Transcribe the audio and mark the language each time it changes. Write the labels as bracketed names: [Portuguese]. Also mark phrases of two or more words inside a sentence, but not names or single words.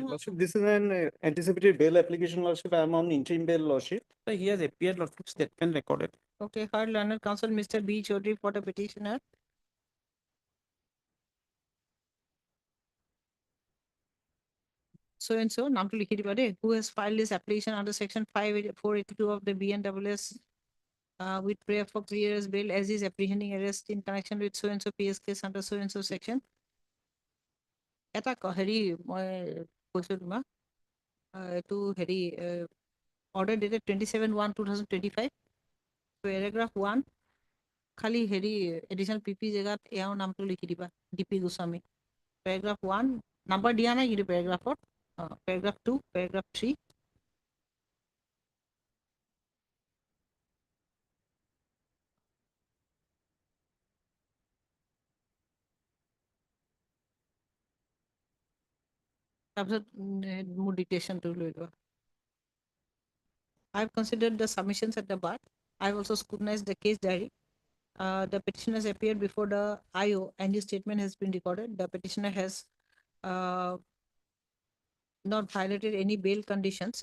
[English] Lordship, this is an anticipated bail application, lordship. I am on interim bail, lordship. So he has appeared, Lordship, statement recorded. Okay, heard learned counsel Mr. B. Chaudhary for the petitioner. So and so, [Assamese] নামটো লিখি দিবা দেই, [English] who has filed this application under section 482 of the BNWS with prayer for clearance bail as is apprehending arrest in connection with so and so PS case under so and so section. [Assamese] এটা হেৰি মই কৈছো তোমাক এইটো হেৰি [English] order dated 27/1/2025 paragraph 1 [Assamese] খালি হেৰি [English] additional PP [Assamese] জেগাত এয়াও নামটো লিখি দিবা DP গোস্বামী [English] paragraph 1 number [Assamese] দিয়া নাই কিন্তু paragraphত [English] paragraph 2 paragraph 3 [Assamese] তাৰপিছত মোৰ ডিটেকশ্যনটো লৈ লোৱা [English] I have considered the submissions at the bar. I have also scrutinized the case diary. The petitioner has appeared before the IO and his statement has been recorded. The petitioner has not violated any bail conditions.